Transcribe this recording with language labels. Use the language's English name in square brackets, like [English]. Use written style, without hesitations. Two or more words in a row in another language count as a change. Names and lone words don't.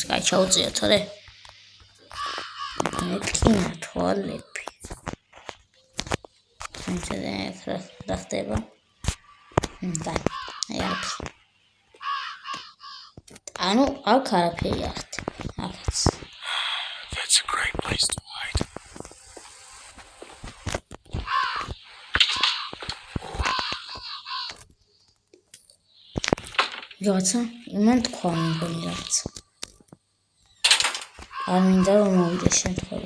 [Georgian] კაი ჩაუწიოთ, თორე მეკინა თვალები. რა ხდება? აი არაფერი. ანუ აქ არაფერი არ ხდება. აქაც. [English] That's a great place to hide. [Georgian] რაღაცა იმან თქვა მეგონი რაღაცა. არ მინდა რომ მოვიდეს შემთხვევით.